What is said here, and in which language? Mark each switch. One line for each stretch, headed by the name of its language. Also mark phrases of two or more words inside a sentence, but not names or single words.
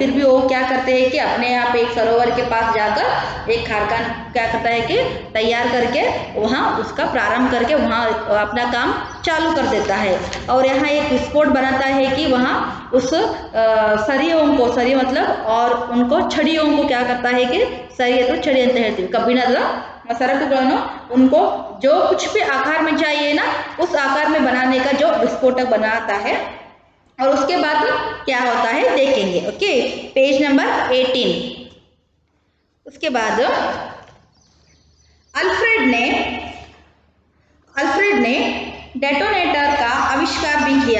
Hindi: फिर भी वो क्या करते हैं कि अपने यहाँ पे एक सरोवर के पास जाकर एक कारखाना क्या करता है कि तैयार करके वहाँ उसका प्रारंभ करके वहाँ अपना काम चालू कर देता है। और यहाँ एक विस्फोट बनाता है कि वहाँ उस सरियों को, सरी मतलब और उनको छड़ियों को क्या करता है कि सरी तो छड़ी
Kannada: ಅಂತ ಹೇಳ್ತೀವಿ, ಕಬ್ಬಿಣದ ಸರಕುಗಳನ್ನು
Hindi: उनको जो कुछ भी आकार में चाहिए ना उस आकार में बनाने का जो विस्फोटक बनाता है। और उसके बाद क्या होता है देखेंगे। ओके,
English: page number
Hindi: 18। उसके बाद अल्फ्रेड ने डेटोनेटर का आविष्कार भी किया।